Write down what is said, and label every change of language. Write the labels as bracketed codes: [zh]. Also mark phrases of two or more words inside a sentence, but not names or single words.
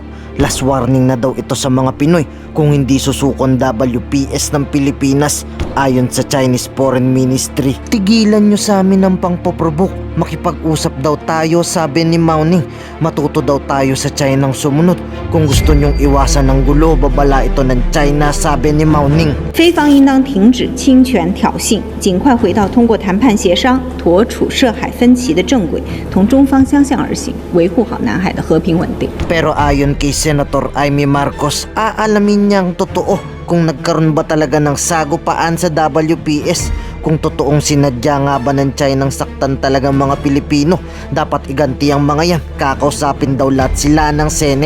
[en] Last warning [tl] na daw ito sa mga Pinoy kung hindi susukon WPS ng Pilipinas. Ayon sa Chinese Foreign Ministry, tigilan nyo sa amin ng pangpoprovoke. Makipag-usap daw tayo, sabi ni Mao Ning. Matuto daw tayo sa China ng sumunod. Kung gusto nyong iwasan ng gulo, babala ito ng China, sabi ni Mao Ning. [zh] 非方应当停止侵权挑衅，尽快回到通过谈判协商妥处涉海分歧的正轨，同中方相向而行，维护好南海的和平稳定。 [tl] Pero ayon kay Senator Amy Marcos, aalamin niyang totoo kung nagkaroon ba talaga ng sagupaan sa WPS. Kung totoong sinadya nga ba ng China ng saktan talagang mga Pilipino, dapat iganti ang mga yan. Kakausapin daw lahat sila ng Senate.